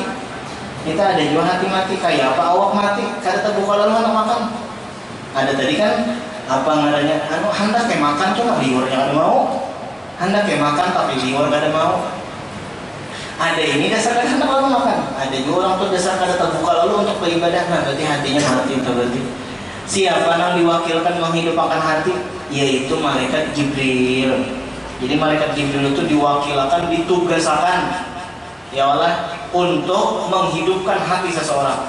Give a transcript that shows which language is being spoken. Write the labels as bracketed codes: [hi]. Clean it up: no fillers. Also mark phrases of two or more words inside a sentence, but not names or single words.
[bjn] Kita ada juga hati mati kayak apa awak mati, kada terbuka lalu anak makan. Ada tadi kan apa ngaranya hendak kayak makan cuma liurnya ada mau. hendak ya makan tapi liwat kada mau. Ada ini dasar kada hendak lalu makan. Ada juga orang tuh dasar kada terbuka lalu untuk beribadah. [id] Nah berarti hatinya mati itu berarti. Siapa yang diwakilkan menghidupkan hati? Yaitu malaikat Jibril. Jadi malaikat Jibril itu diwakilkan, ditugaskan ya Allah untuk menghidupkan hati seseorang.